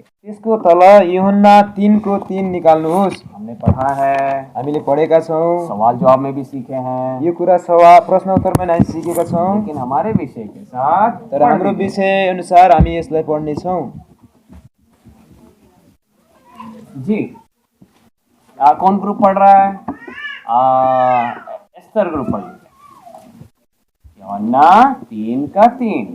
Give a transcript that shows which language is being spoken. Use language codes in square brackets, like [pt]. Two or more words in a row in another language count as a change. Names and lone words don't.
[ne] त्यसको तल यूहन्ना 3 को 3 निकाल्नुहोस्। [hi] हमने पढ़ा है, [ne] हामीले पढेका छौं, [hi] सवाल जवाब में भी सीखे हैं। [ne] यो कुरा सवाल प्रश्न उत्तरमा हामी सिकेका छौं। [hi] लेकिन हमारे विषय के साथ [ne] तर हाम्रो विषय अनुसार हामी यसलाई पढ्ने छौं। [hi] जी, कौन ग्रुप पढ़ रहा है? एस्तर ग्रुप पढ़ रहा है। यूहन्ना 3 का 3।